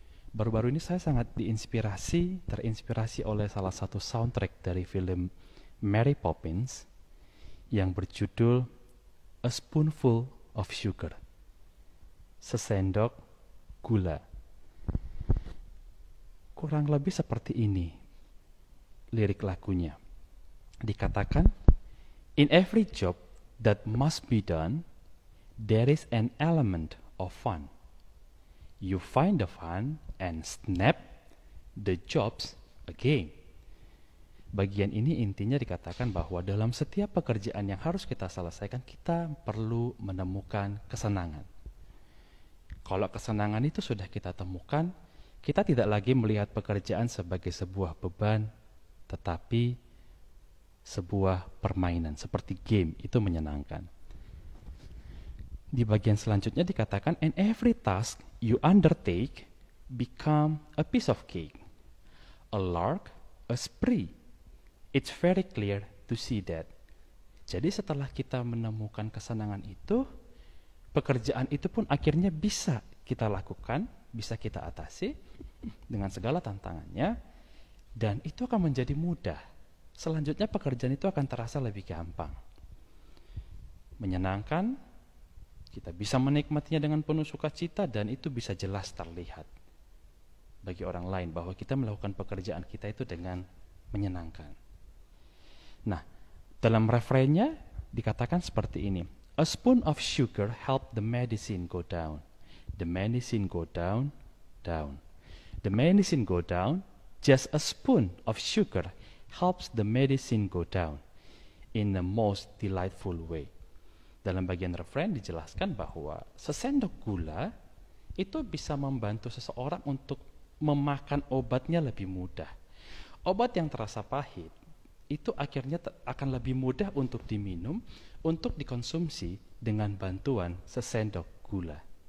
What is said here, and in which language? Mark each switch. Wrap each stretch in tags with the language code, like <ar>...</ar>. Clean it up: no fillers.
<id>Baru-baru ini saya sangat terinspirasi oleh salah satu soundtrack dari film Mary Poppins yang berjudul A Spoonful of Sugar, sesendok gula. Kurang lebih seperti ini lirik lagunya. Dikatakan,</id> <en>in every job that must be done, there is an element of fun. You find the fun and snap, the job's a game.</en> <id>Bagian ini intinya dikatakan bahwa dalam setiap pekerjaan yang harus kita selesaikan, kita perlu menemukan kesenangan. Kalau kesenangan itu sudah kita temukan, kita tidak lagi melihat pekerjaan sebagai sebuah beban, tetapi sebuah permainan, seperti game, itu menyenangkan. Di bagian selanjutnya dikatakan,</id> <en>and every task you undertake become a piece of cake, a lark, a spree. It's very clear to see that.</en> <id>Jadi setelah kita menemukan kesenangan itu, pekerjaan itu pun akhirnya bisa kita lakukan, bisa kita atasi dengan segala tantangannya. Dan itu akan menjadi mudah. Selanjutnya pekerjaan itu akan terasa lebih gampang. Menyenangkan, kita bisa menikmatinya dengan penuh sukacita dan itu bisa jelas terlihat bagi orang lain bahwa kita melakukan pekerjaan kita itu dengan menyenangkan. Nah, dalam refrainnya dikatakan seperti ini.</id> <en>A spoon of sugar helped the medicine go down. The medicine go down, down. The medicine go down. Just a spoon of sugar helps the medicine go down in the most delightful way.</en> <id>Dalam bagian refrain dijelaskan bahwa sesendok gula itu bisa membantu seseorang untuk memakan obatnya lebih mudah. Obat yang terasa pahit itu akhirnya akan lebih mudah untuk diminum, untuk dikonsumsi dengan bantuan sesendok gula.</id>